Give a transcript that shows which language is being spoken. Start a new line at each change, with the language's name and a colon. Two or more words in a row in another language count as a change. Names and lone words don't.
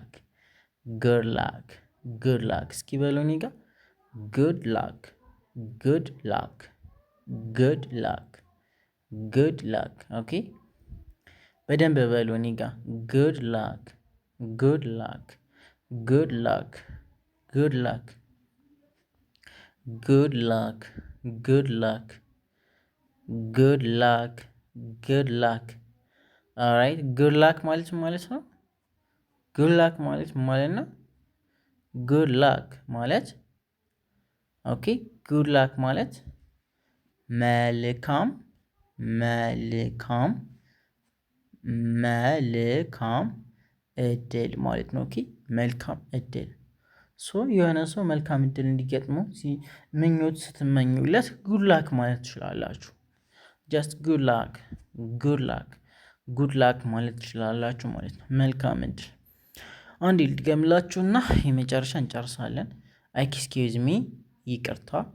English: ላክ።
Amharic: እስኪ በሉ እኔ ጋር
English: good luck።
Amharic: ኦኬ በደንብ በሉ እኔ ጋር
English: good luck። good luck, good luck, good luck, good luck, good luck. alright good luck
Amharic: ማለት ነው።
English: good luck
Amharic: ማለት ነው።
English: good luck
Amharic: ማለት ኦኬ
English: good luck ማለት
Amharic: መልካም መልካም መልካም እድል ማለት ነው። ኦኬ መልካም እድል የሆነ ሰው መልካም እድል እንዲገጥመው ምኞት ስትመኙለት
English: good luck
Amharic: ማለት ትችላላችሁ።
English: just good luck good luck good luck
Amharic: ማለት ትችላላችሁ ማለት ነው። መልካም እድል። አንዴ ልድገምላችሁና የመጨረሻ እንጨርሳለን።
English: excuse me
Amharic: ይቅርታ።